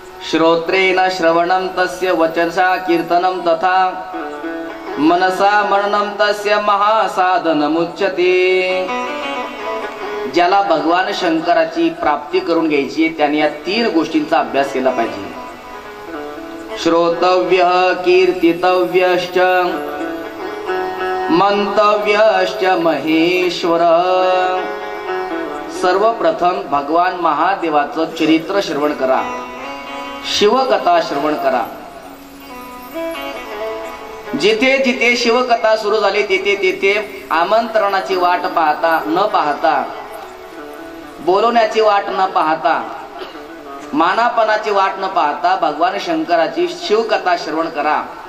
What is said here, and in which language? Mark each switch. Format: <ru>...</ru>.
<sa>श्रोत्रेण श्रवणम तस्य वचसा कीर्तनम तथा मनसा मननम तस्य महासाधनमुच्यते.</sa> <mr>ज्याला भगवान शंकराची प्राप्ती करून घ्यायची त्याने या तीन गोष्टींचा अभ्यास केला पाहिजे.</mr> <sa>श्रोतव्य, कीर्तितव्यश्च, मंतव्यश्च महेश्वर.</sa> <mr>सर्वप्रथम भगवान महादेवाचं चरित्र श्रवण करा, शिवकथा श्रवण करा. जिथे जिथे शिवकथा सुरू झाली तिथे तिथे आमंत्रणाची वाट पाहता न पाहता, बोलवण्याची वाट न पाहता, मानापनाची वाट न पाहता भगवान शंकराची शिवकथा श्रवण करा.</mr>